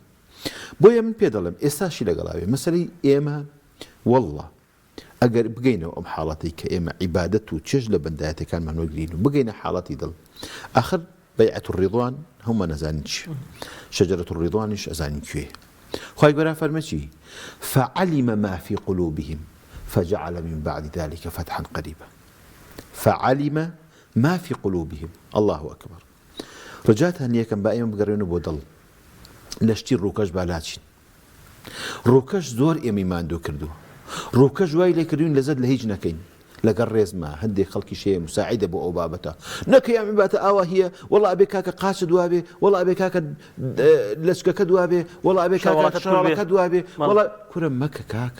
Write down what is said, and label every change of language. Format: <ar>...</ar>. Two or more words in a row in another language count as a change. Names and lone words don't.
<ckb>بۆیە من پێ دەڵێم ئێستاشی لەگەڵاوێ مەسەلەی ئێمە وەڵڵا ئەگەر بگەینەوە ئەم حاڵەتی کە ئێمە عیبادەت و چێژ لە بەندایەتەکانمان وەرگرین و بگەینە حاڵەتی دڵ، ئاخر بەیعەت الڕیضوان هەموومان نەزانین چی، شەجەرەت الڕیضوانیش ئەزانین کوێ. خوای گەورە فەرمێ چی؟</ckb> <ar>فعلم ما في قلوبهم فجعل من بعد ذلك فتحا قريبا. فعلم ما في قلوبهم. الله أكبر.</ar> <ckb>ڕجات هەنیەکەم با ئێمە بگەڕێنەوە بۆ دڵ لە شتی ڕووکەش بالاچین. ڕووکەش زۆر ئێمەی ماندوو کردووە، ڕووکەش وای لێ کردوین لەزەت لە هیچ نەکەین. لەگەڵ ڕێزمە هەندێک خەڵکی شەیە مساعدە بۆ ئەو بابەتە نەکەی ئەم عیبادەتە ئاوا هیە، وەڵا ئەبێ کاکە قاچ دوابێ، وەڵا ئەبێ کاکە لەچکەکە دوابێ، وەڵا ئەبێ کاکە شەڕەکە دوابێ، وەڵا کورە مەکە کاکە.</ckb>